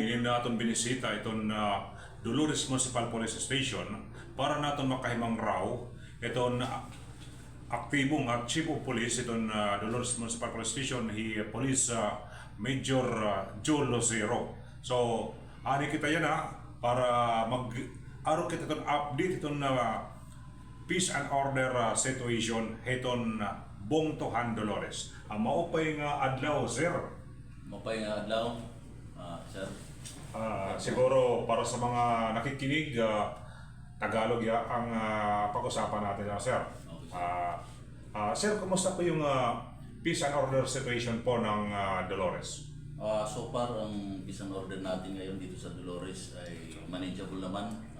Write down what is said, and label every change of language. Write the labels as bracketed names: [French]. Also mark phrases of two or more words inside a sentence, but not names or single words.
[Waray] naton binisita itong Dolores Municipal Police Station para naton makahimang raw itong aktibong [English] Chief of Police [Waray] itong Dolores Municipal Police Station, Police Major Joel Lozero. So, ani kita yan para mag-aro kita itong update itong [English] peace and order situation [Waray] itong Bongtohan Dolores. Ang maupay nga adlaw, sir. Mapay nga adlaw, sir. [Filipino] Siguro para sa mga nakikinig, Tagalog ang pag-usapan natin, sir. Sir, kumusta po yung [English] peace and order situation [Filipino] po ng Dolores? So far, ang [English] peace and order [Filipino] natin ngayon dito sa Dolores ay manageable naman.